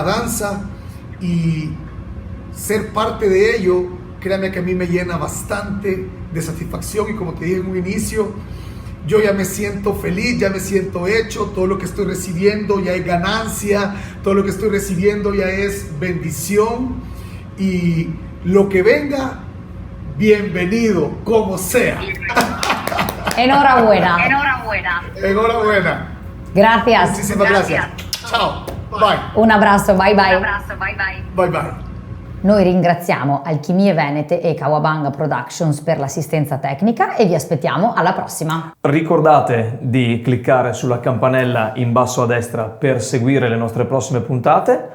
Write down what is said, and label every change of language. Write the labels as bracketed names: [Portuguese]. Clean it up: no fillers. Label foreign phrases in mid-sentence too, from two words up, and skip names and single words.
[Spanish] danza y ser parte de ello, créanme que a mí me llena bastante de satisfacción y como te dije en un inicio, yo ya me siento feliz, ya me siento hecho, todo lo que estoy recibiendo ya es ganancia, todo lo que estoy recibiendo ya es bendición y lo que venga, bienvenido, como sea. enhorabuena. Enhorabuena. Gracias. Muchísimas gracias. [Italian] Ciao. Bye. Un abbraccio, [English] bye bye. Bye bye. [Italian] Noi ringraziamo Alchimie Venete e Kawabanga Productions per l'assistenza tecnica e vi aspettiamo alla prossima. Ricordate di cliccare sulla campanella in basso a destra per seguire le nostre prossime puntate.